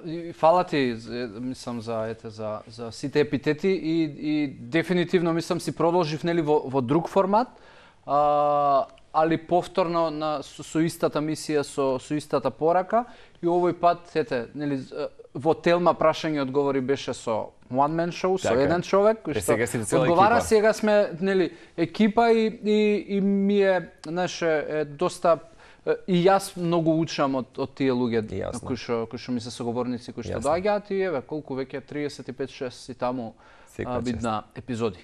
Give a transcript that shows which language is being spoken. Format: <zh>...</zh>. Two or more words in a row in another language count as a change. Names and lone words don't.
<mk>И фала ти мислам за сите епитети и дефинитивно мислам си продолжив нели во друг формат. Али повторно со истата мисија, со истата порака и овој пат нели во Телма прашање и одговори беше со</mk> <en>one man show,</en> <mk>со еден човек кој што одговара. Сега сме нели екипа и ми е знаеш доста и јас многу учам од тие луѓе кои што ми се соговорници кои што доаѓаат и еве колку веќе 35-6 и таму видна епизоди.</mk>